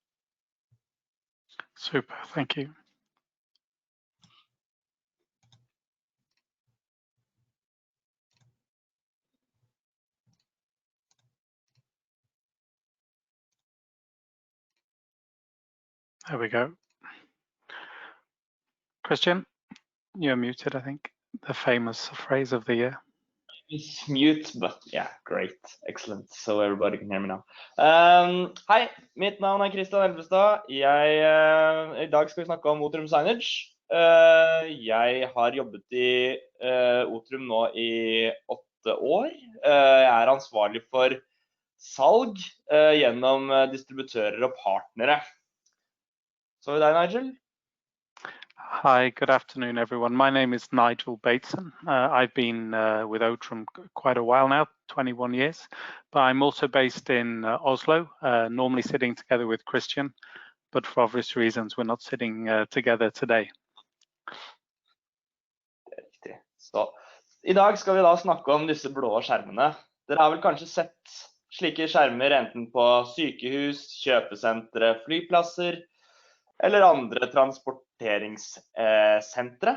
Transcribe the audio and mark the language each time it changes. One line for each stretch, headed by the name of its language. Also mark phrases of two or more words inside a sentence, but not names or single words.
English: Super, thank you. There we go. Christian, you're muted, I think. The famous phrase of the year. It's mute, but yeah, great, excellent. So everybody can hear me now.
Norwegian: Hei, mitt navn Christian Elvestad. I dag skal vi snakke om Otrum SignNow. Jeg har jobbet I Otrum nå I 8 år. Jeg ansvarlig for salg gjennom distributører og partnere. Så deg, Nigel?
English: Hi, good afternoon, everyone. My name is Nigel Bateson. I've been with Otrum quite a while now, 21 years, but I'm also based in Oslo, normally sitting together with Christian, but for obvious reasons, we're not sitting together today.
Norwegian: Riktig. Så I dag skal vi da snakke om disse blå skjermene. Dere har vel kanskje sett slike skjermer enten på sykehus, kjøpesentre, flyplasser, eller andre rapporteringssentre.